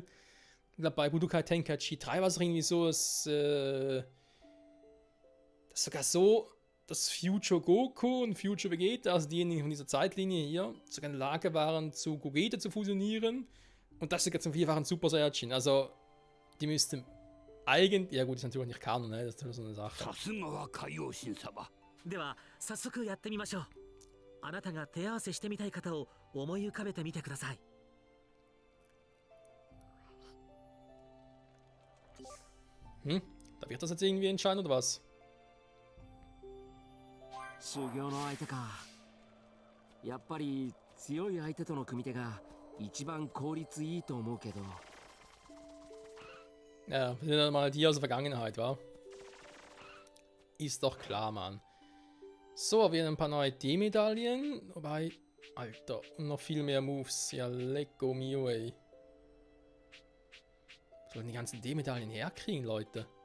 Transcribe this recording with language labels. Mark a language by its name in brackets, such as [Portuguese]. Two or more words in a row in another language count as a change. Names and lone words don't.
[German] Ich glaube, bei Budokai Tenkaichi 3 war es irgendwie so, dass sogar so, dass Future Goku und Future Vegeta, also diejenigen von dieser Zeitlinie hier, sogar in der Lage waren, zu Gogeta zu fusionieren. Und das sogar zum vierfachen Super Saiyajin. Also, die müssten eigentlich. Ja, gut, ist natürlich nicht Kanon, ne? Das ist so eine Sache. [Japanese] さすがは海王神様。では早速やってみましょうあなたが手合わせしてみたい方を思い浮かべてみてください。 Hm? [German] Darf ich das jetzt irgendwie entscheiden oder was? [Japanese] 修行の相手か。やっぱり強い相手との組み手が一番効率いいと思うけど。 [German] Ja, wir sind ja mal die aus der Vergangenheit, wa? Ist doch klar, Mann. So, wir haben ein paar neue D-Medaillen. Wobei, Alter, und noch viel mehr Moves. Ja, lecko mio, ey. Wir sollen die ganzen D-Medaillen herkriegen, Leute.